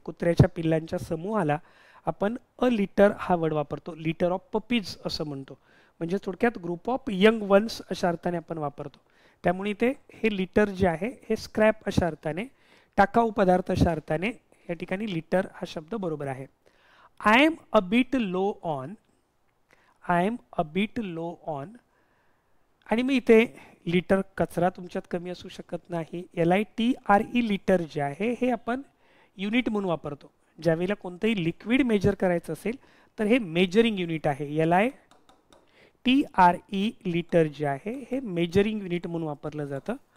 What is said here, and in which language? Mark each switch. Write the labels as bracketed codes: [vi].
[mr] कुत्र्याच्या पिल्लांच्या समूहाला आपण अ लिटर हा वर्ड वापरतो. [en] litter of puppies [mr] असं म्हणतो. म्हणजे थोडक्यात [en] group of young ones [mr] अशा अर्थाने आपण वापरतो. त्यामुळे इथे हे लिटर जे आहे हे स्क्रॅप अशा अर्थाने, टाकाऊ पदार्थ अशा अर्थाने या ठिकाणी लिटर हा शब्द बरोबर आहे. [en] I am a bit low on, I am a bit low on. [mr] आणि मग इथे लिटर कचरा तुमच्यात कमी असू शकत नाही. LITRE लिटर जे आहे हे आपण युनिट म्हणून वापरतो. ज्यावेळेला कोणतंही लिक्विड मेजर करायचं असेल तर हे मेजरिंग युनिट आहे. LITRE लिटर जे आहे हे मेजरिंग युनिट म्हणून वापरलं जातं.